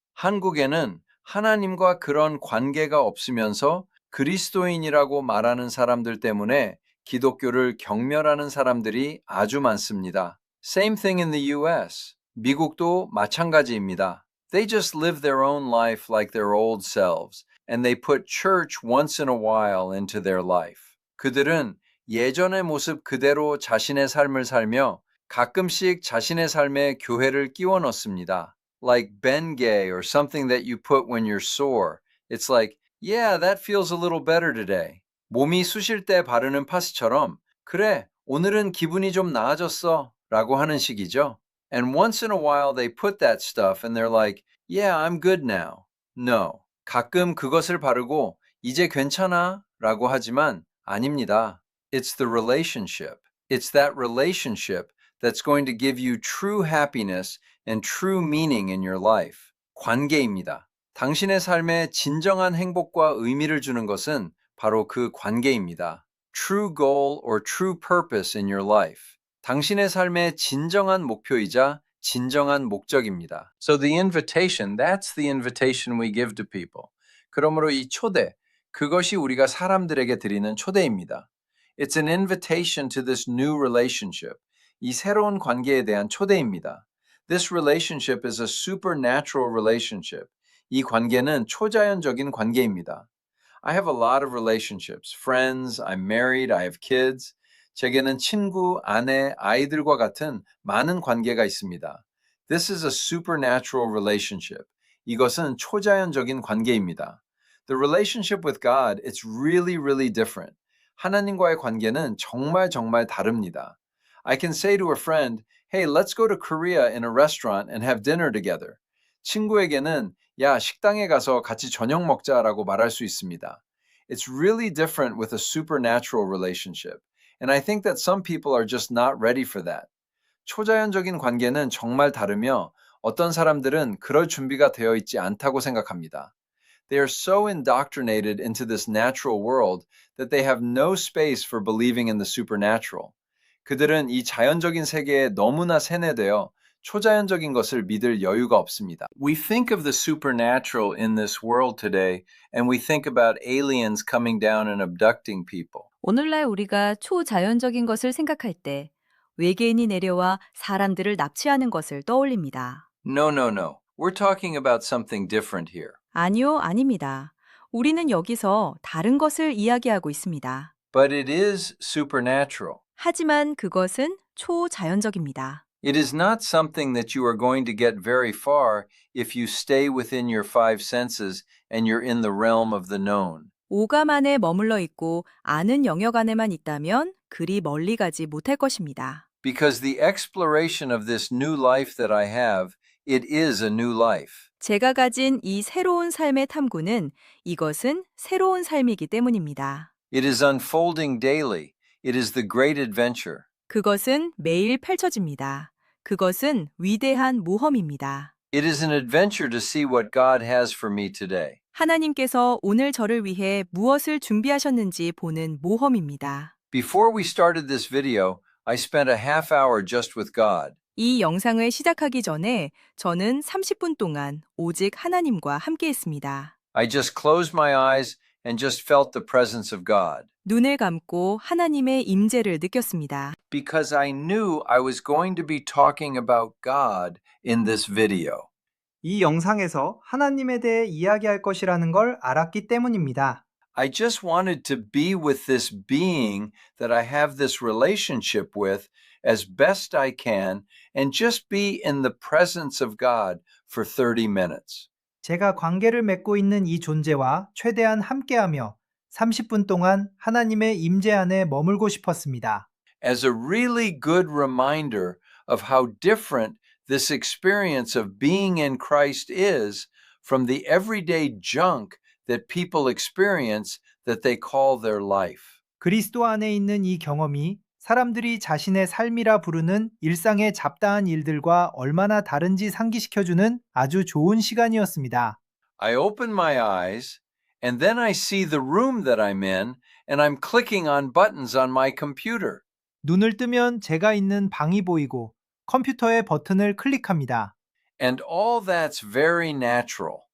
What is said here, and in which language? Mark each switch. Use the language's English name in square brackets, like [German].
[Korean] 한국에는 하나님과 그런 관계가 없으면서 그리스도인이라고 말하는 사람들 때문에 기독교를 경멸하는 사람들이 아주 많습니다. [English] Same thing in the US. [Korean] 미국도 마찬가지입니다. [English] They just live their own life like their old selves, and they put church once in a while into their life. [Korean] 그들은 예전의 모습 그대로 자신의 삶을 살며 가끔씩 자신의 삶에 교회를 끼워 넣습니다. [English] Like Bengay or something that you put when you're sore. It's like, yeah, that feels a little better today. [Korean] 몸이 쑤실 때 바르는 파스처럼 그래, 오늘은 기분이 좀 나아졌어 라고 하는 식이죠. [English] And once in a while they put that stuff and they're like, yeah, I'm good now. No. [Korean] 가끔 그것을 바르고 이제 괜찮아 라고 하지만 아닙니다. [English] It's the relationship. It's that relationship that's going to give you true happiness and true meaning in your life. [Korean] 관계입니다. 당신의 삶에 진정한 행복과 의미를 주는 것은 바로 그 관계입니다. [English] True goal or true purpose in your life. [Korean] 당신의 삶의 진정한 목표이자 진정한 목적입니다. [English] So the invitation, that's the invitation we give to people. [Korean] 그러므로 이 초대, 그것이 우리가 사람들에게 드리는 초대입니다. [English] It's an invitation to this new relationship. [Korean] 이 새로운 관계에 대한 초대입니다. [English] This relationship is a supernatural relationship. [Korean] 이 관계는 초자연적인 관계입니다. [English] I have a lot of relationships, friends, I'm married, I have kids. [Korean] 제게는 친구, 아내, 아이들과 같은 많은 관계가 있습니다. [English] This is a supernatural relationship. [Korean] 이것은 초자연적인 관계입니다. [English] The relationship with God, it's really, really different. [Korean] 하나님과의 관계는 정말 정말 다릅니다. [English] I can say to a friend, hey, let's go to Korea in a restaurant and have dinner together. [Korean] 친구에게는 야, 식당에 가서 같이 저녁 먹자라고 말할 수 있습니다. [English] It's really different with a supernatural relationship. And I think that some people are just not ready for that. [Korean] 초자연적인 관계는 정말 다르며 어떤 사람들은 그럴 준비가 되어 있지 않다고 생각합니다. [English] They are so indoctrinated into this natural world that they have no space for believing in the supernatural. [Korean] 그들은 이 자연적인 세계에 너무나 세뇌되어 초자연적인 것을 믿을 여유가 없습니다. [English] We think of the supernatural in this world today, and we think about aliens coming down and abducting people. [Korean] 오늘날 우리가 초자연적인 것을 생각할 때 외계인이 내려와 사람들을 납치하는 것을 떠올립니다. [English] No, no, no. We're talking about something different here. [Korean] 아니요, 아닙니다. 우리는 여기서 다른 것을 이야기하고 있습니다. [English] But it is supernatural. [Korean] 하지만 그것은 초자연적입니다. [English] It is not something that you are going to get very far if you stay within your five senses and you're in the realm of the known. [Korean] 오감 안에 머물러 있고 아는 영역 안에만 있다면 그리 멀리 가지 못할 것입니다. [English] Because the exploration of this new life that I have, it is a new life. [Korean] 제가 가진 이 새로운 삶의 탐구는 이것은 새로운 삶이기 때문입니다. [English] It is unfolding daily. It is the great adventure. [Korean] 그것은 매일 펼쳐집니다. 그것은 위대한 모험입니다. [English] It is an adventure to see what God has for me today. [Korean] 하나님께서 오늘 저를 위해 무엇을 준비하셨는지 보는 모험입니다. [English] Before we started this video, I spent a half hour just with God. [Korean] 이 영상을 시작하기 전에 저는 30분 동안 오직 하나님과 함께 했습니다. [English] I just closed my eyes and just felt the presence of God. [Korean] 눈을 감고 하나님의 임재를 느꼈습니다. [English] Because I knew I was going to be talking about God in this video. [Korean] 이 영상에서 하나님에 대해 이야기할 것이라는 걸 알았기 때문입니다. [English] I just wanted to be with this being that I have this relationship with as best I can and just be in the presence of God for 30 minutes. [Korean] 제가 관계를 맺고 있는 이 존재와 최대한 함께하며 30분 동안 하나님의 임재 안에 머물고 싶었습니다. [English] As a really good reminder of how different this experience of being in Christ is from the everyday junk that people experience that they call their life. [Korean] 그리스도 안에 있는 이 경험이 사람들이 자신의 삶이라 부르는 일상의 잡다한 일들과 얼마나 다른지 상기시켜주는 아주 좋은 시간이었습니다. [English] I open my eyes and then I see the room that I'm in and I'm clicking on buttons on my computer. [Korean] 눈을 뜨면 제가 있는 방이 보이고 컴퓨터의 버튼을 클릭합니다. [English] And all that's very natural.